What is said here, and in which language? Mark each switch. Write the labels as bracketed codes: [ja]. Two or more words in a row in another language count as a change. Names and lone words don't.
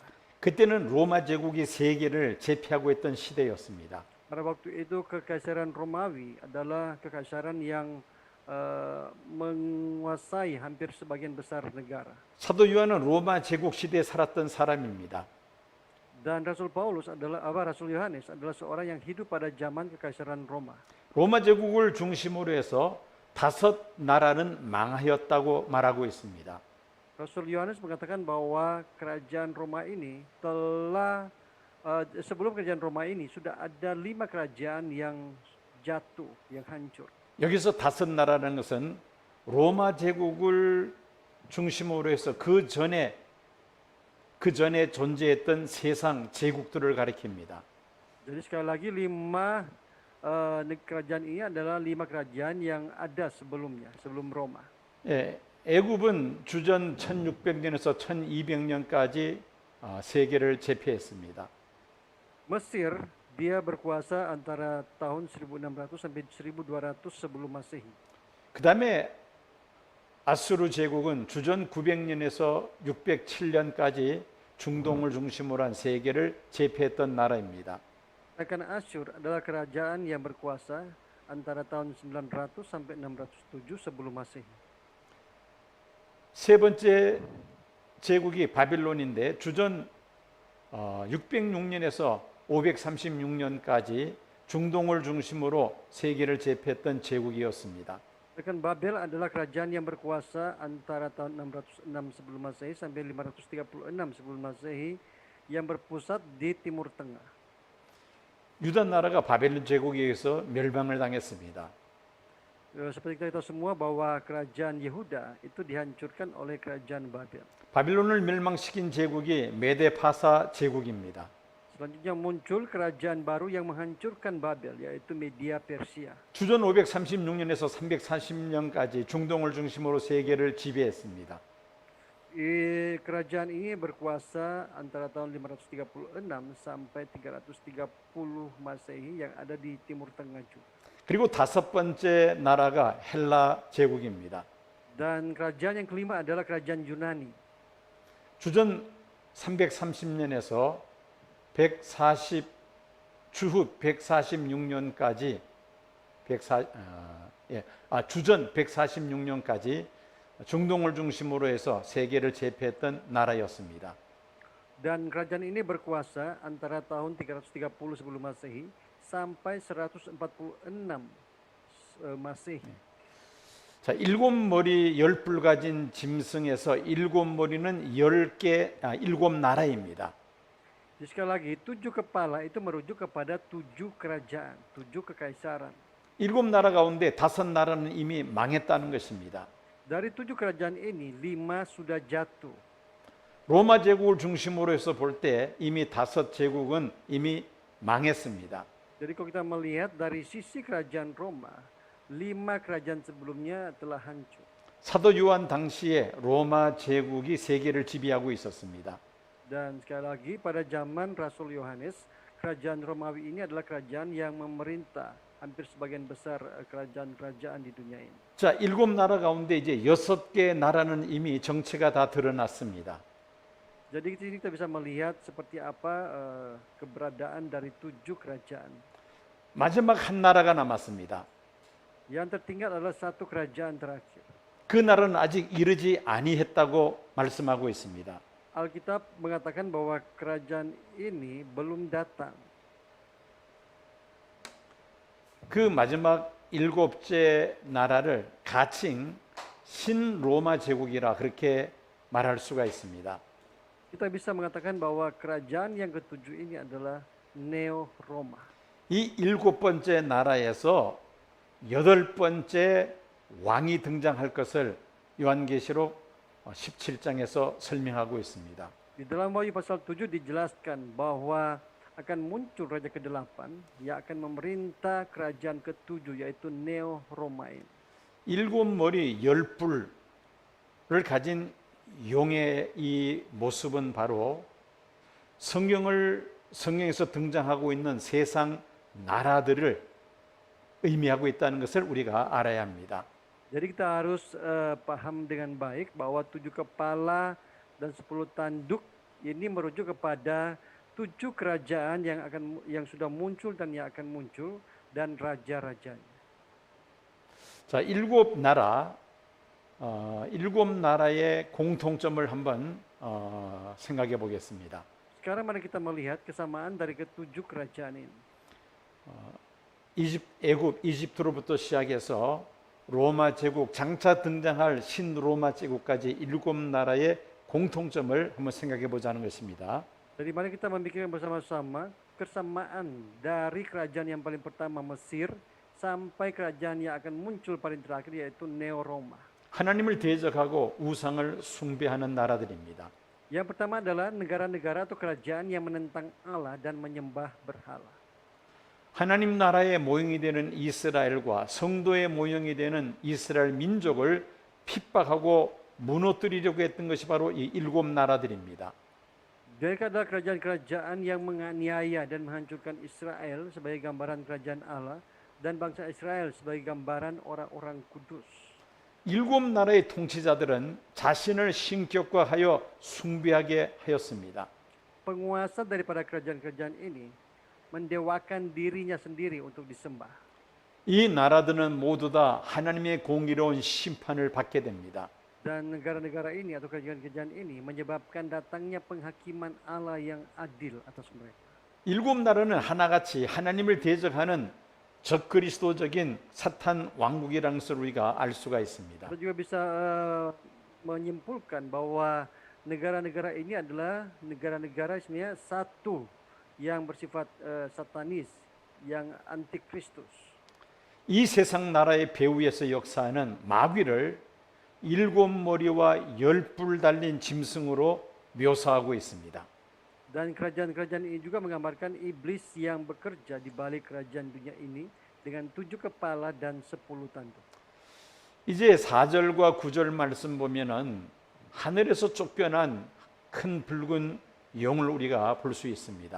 [ko] 그때는 로마 제국이 세계를 제패하고 있던 시대였습니다. [id] Pada waktu itu kekaisaran Romawi adalah kekaisaran yang menguasai hampir sebagian besar negara. [ko] 사도 요한은 로마 제국 시대에 살았던 사람입니다. [id] Dan Rasul Yohanes adalah seorang yang hidup pada zaman kekaisaran Roma. [ko] 로마 제국을 중심으로 해서 다섯 나라는 망하였다고 말하고 있습니다. [id] Rasul Yohanes mengatakan bahwa kerajaan Roma ini telah sebelum kerajaan Roma ini sudah ada 5 kerajaan yang jatuh, yang hancur. [ko] 여기서 다섯 나라라는 것은 로마 제국을 중심으로 해서 그 전에 존재했던 세상 제국들을 가리킵니다. [id] Jadi sekali lagi 5 kerajaan ini adalah 5 kerajaan yang ada sebelumnya, sebelum Roma. [ko] 예, 애굽은 주전 1600년에서 1200년까지 세계를 제패했습니다. [id] Mesir dia berkuasa antara tahun 1600 sampai 1200 sebelum Masehi. [ko] 그 다음에 아수르 제국은 주전 900년에서 607년까지 중동을 중심으로 한 세계를 제패했던 나라입니다. [id] Sedangkan Asyur adalah kerajaan yang berkuasa antara tahun 900 sampai 607 sebelum Masehi. [ko] 세 번째 제국이 바빌론인데 주전 606년에서 536년까지 중동을 중심으로 세계를 제패했던 제국이었습니다. [id] Sedangkan Babel adalah kerajaan yang berkuasa antara tahun 606 sebelum Masehi sampai 536 sebelum Masehi yang berpusat di Timur Tengah. [ko] 유다 나라가 바벨론 제국에 의해서 멸망을 당했습니다. [id] Seperti kita tahu semua bahwa kerajaan Yehuda itu dihancurkan oleh kerajaan Babel. [ko] 바빌론을 멸망시킨 제국이 메데파사 제국입니다. [id] Selanjutnya muncul kerajaan baru yang menghancurkan Babel, yaitu Media Persia. [ko] 주전 536년에서 340년까지 중동을 중심으로 세계를 지배했습니다. [id] Kerajaan ini berkuasa antara tahun 536 sampai 330 Masehi yang ada di Timur Tengah juga. [ko] 그리고 다섯 번째 나라가 헬라 제국입니다. [id] Dan kerajaan yang kelima adalah kerajaan Yunani. [ko] 주전 330년에서 140 주후 146년까지 주전 146년까지 중동을 중심으로 해서 세계를 제패했던 나라였습니다. [id] Dan kerajaan ini berkuasa antara tahun 330 sebelum Masehi sampai 146 Masehi. [ko] 자, 일곱 머리 열 뿔 가진 짐승에서 일곱 머리는 7 나라입니다. [id] Jadi sekali lagi, 7 kepala itu merujuk kepada 7 kerajaan, 7 kekaisaran. [ko] 7 나라 가운데 5 나라는 이미 망했다는 것입니다. [id] Dari 7 kerajaan ini, 5 sudah jatuh. [ko] 로마 제국을 중심으로 해서 볼 때 이미 5 제국은 이미 망했습니다. [id] Jadi kalau kita melihat dari sisi kerajaan Roma, 5 kerajaan sebelumnya telah hancur. [ko] 사도 요한 당시에 로마 제국이 세계를 지배하고 있었습니다. [id] Dan sekali lagi pada zaman Rasul Yohanes, kerajaan Romawi ini adalah kerajaan yang memerintah hampir sebagian besar kerajaan-kerajaan di dunia ini. [ko] 자, 7 나라 가운데 이제 6개 나라는 이미 정체가 다 드러났습니다. [id] Jadi di sini kita bisa melihat seperti apa keberadaan dari 7 kerajaan. [ko] 마지막 한 나라가 남았습니다. [id] Yang tertinggal adalah 1 kerajaan terakhir. [ko] 그 나라는 아직 이르지 아니했다고 말씀하고 있습니다. [id] Alkitab mengatakan bahwa kerajaan ini belum datang. [ko] 그 마지막 7째 나라를 가칭 신로마 제국이라 그렇게 말할 수가 있습니다. [id] Kita bisa mengatakan bahwa kerajaan yang ketujuh ini adalah Neo Roma. [ko] 이 7번째 나라에서 8번째 왕이 등장할 것을 요한계시록 17장에서 설명하고 있습니다. [id] Di dalam Wahyu pasal 7 dijelaskan bahwa akan muncul raja ke-8 yang akan memerintah kerajaan ke-7 yaitu Neo Roma ini. [ko] 7 머리 10 뿔을 가진 용의 이 모습은 바로 성경에서 등장하고 있는 세상 나라들을 의미하고 있다는 것을 우리가 알아야 합니다. [id] Jadi kita harus paham dengan baik bahwa 7 kepala dan 10 tanduk ini merujuk kepada 7 kerajaan yang sudah muncul dan yang akan muncul dan raja-rajanya. [ko] 자, 7 나라, 7 나라의 공통점을 한번 생각해 보겠습니다. [id] Sekarang mari kita melihat kesamaan dari ke-7 kerajaan ini. [ko] 애굽, 이집트로부터 시작해서 로마 제국 장차 등장할 신로마 제국까지 7나라의 공통점을 한번 생각해 보자는 것입니다. [id] Jadi mari kita memikirkan bersama-sama kesamaan dari kerajaan yang paling pertama Mesir sampai kerajaan yang akan muncul paling terakhir yaitu Neo-Roma. [ko] 하나님을 대적하고 우상을 숭배하는 나라들입니다. [id] Yang pertama adalah negara-negara atau kerajaan yang menentang Allah dan menyembah berhala. [ko] 하나님 나라의 모형이 되는 이스라엘과 성도의 모형이 되는 이스라엘 민족을 핍박하고 무너뜨리려고 했던 것이 바로 이 7나라들입니다. [id] Mereka adalah kerajaan-kerajaan yang menganiaya dan menghancurkan Israel sebagai gambaran kerajaan Allah dan bangsa Israel sebagai gambaran orang-orang kudus. [ko] 7나라의 통치자들은 자신을 신격화하여 숭배하게 하였습니다. [id] Penguasa daripada kerajaan-kerajaan ini mendewakan dirinya sendiri untuk disembah. [ko] 이 나라들은 모두 다 하나님의 공의로운 심판을 받게 됩니다. [id] Dan negara-negara ini atau kerajaan-kerajaan ini menyebabkan datangnya penghakiman Allah yang adil atas mereka. [ko] 7나라는 하나같이 하나님을 대적하는 적그리스도적인 사탄 왕국이라는 것을 우리가 알 수가 있습니다. [id] Kita juga bisa menyimpulkan bahwa negara-negara ini adalah negara-negara sebenarnya satu yang bersifat satanis, yang antikristus. [ko] 이 세상 나라의 배후에서 역사하는 마귀를 7머리와 10뿔 달린 짐승으로 묘사하고 있습니다. [id] Dan kerajaan-kerajaan ini juga menggambarkan iblis yang bekerja di balik kerajaan dunia ini dengan 7 kepala dan 10 tanduk. [ko] 이제 4절과 9절 말씀 보면은 하늘에서 쫓겨난 큰 붉은 용을 우리가 볼 수 있습니다.